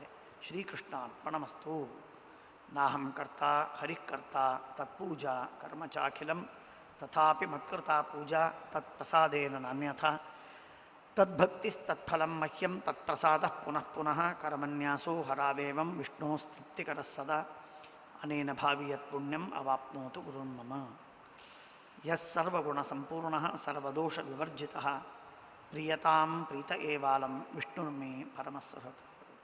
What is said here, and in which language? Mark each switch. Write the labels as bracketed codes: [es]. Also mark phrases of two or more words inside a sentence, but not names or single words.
[sa] ಶ್ರೀಕೃಷ್ಣಾರ್ಪಣಮಸ್ತು. ನಾಹಂ ಕರ್ತ ಹರಿಃಕರ್ತ ತತ್ಪೂಜಾ ಕರ್ಮ ಚಾಖಿಲಂ ತಥಾಪಿ ಮತ್ಕೃತಾ ಪೂಜಾ ತತ್ಪ್ರಸಾದೇನ ನಾನ್ಯಥಾ ತದ್ಭಕ್ತಿಸ್ತತ್ಫಲಂ ಮಹ್ಯಂ ತತ್ಪ್ರಸಾದಃ ಪುನಃ ಪುನಃ ಕರಮನ್ಯಾಸೋ ಹರಾವೇವಂ ವಿಷ್ಣೋಸ್ತೃಪ್ತಿಕರಃ ಸದಾ ಅನೇನ ಭಾವಿ ಯತ್ ಪುಣ್ಯಂ ಅವಾಪ್ನೋತು ಗುರುನ್ ಮಮ. ಯಃ ಸರ್ವಗುಣಸಂಪೂರ್ಣಃ ಸರ್ವದೋಷವಿವರ್ಜಿತಃ ಪ್ರಿಯತಾಂ ಪ್ರೀತ ಏವಾಲಂ ವಿಷ್ಣುರ್ಮೇ ಪರಮಃ ಸಹೃತ್.